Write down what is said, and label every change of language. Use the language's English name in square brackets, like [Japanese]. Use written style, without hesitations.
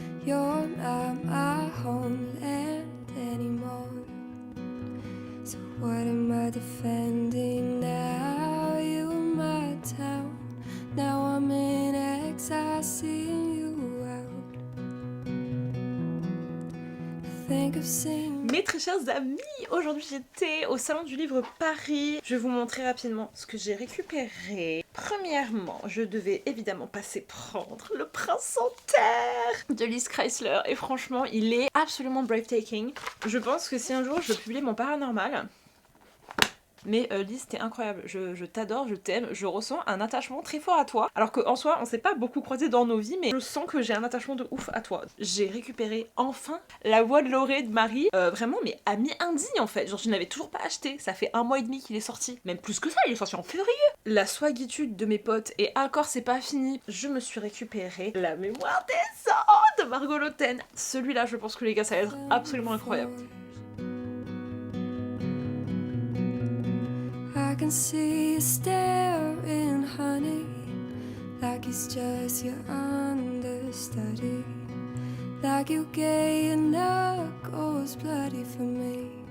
[English] You're not my homeland anymore. So what am I defending now? You in my town. Now I'm in exile, seeing you out. I think I've seen. [French] Mes très chers amis, aujourd'hui j'étais au Salon du Livre Paris. Je vais vous montrer rapidement ce que j'ai récupéré. Premièrement, je devais évidemment passer prendre Le Prince en Terre de Liz Chrysler. Et franchement, il est absolument breathtaking. Je pense que si un jour je publie mon paranormal... Mais Liz, t'es incroyable, je t'adore, je t'aime, je ressens un attachement très fort à toi. Alors qu'en soi, on s'est pas beaucoup croisés dans nos vies, mais je sens que j'ai un attachement de ouf à toi. J'ai récupéré enfin La Voix de Lorée de Marie, vraiment, mais amie indigne en fait. Genre, je n'avais toujours pas acheté, ça fait 1 mois et demi qu'il est sorti. Même plus que ça, il est sorti en février. La Swaggitude de mes potes, et encore c'est pas fini, je me suis récupéré La Mémoire des Anges de Margot Lotten. Celui-là, je pense que les gars, ça va être absolument incroyable. [English] I can see you staring, honey, like it's just your understudy, like you gave your knuckles bloody for me.